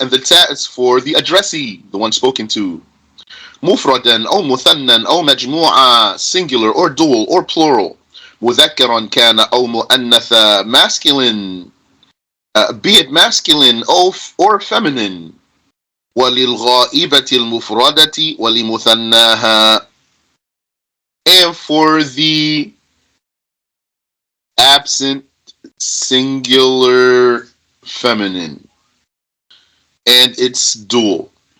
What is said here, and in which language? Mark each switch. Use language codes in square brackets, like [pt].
[en] And the ta is for the addressee, the one spoken to. [ar] مفردا أو مثنى أو مجموعة, [en] singular or dual or plural. [ar] مذكرا كان أو مؤنثا, [en] masculine, be it masculine or feminine. [ar] وللغائبة المفردة ولمثناها. [en] And for the absent singular feminine and its dual.